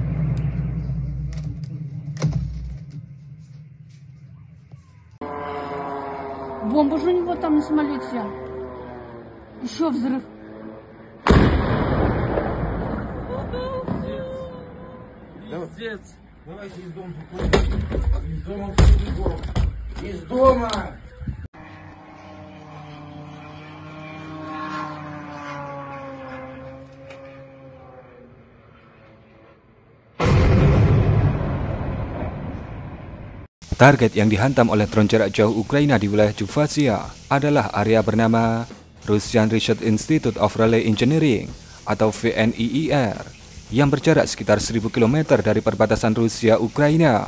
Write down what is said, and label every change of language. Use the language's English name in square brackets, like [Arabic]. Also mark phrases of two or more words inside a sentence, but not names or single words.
[Russian] Бомба же у него там на самолете. Еще взрыв. Пиздец. Давайте из дома выходим. Из дома выходим. Из дома! [Indonesian] Target yang dihantam oleh drone jarak jauh Ukraina di wilayah Chuvasia adalah area bernama Russian Research Institute of Relay Engineering atau VNIIR yang berjarak sekitar 1000 km dari perbatasan Rusia-Ukraina.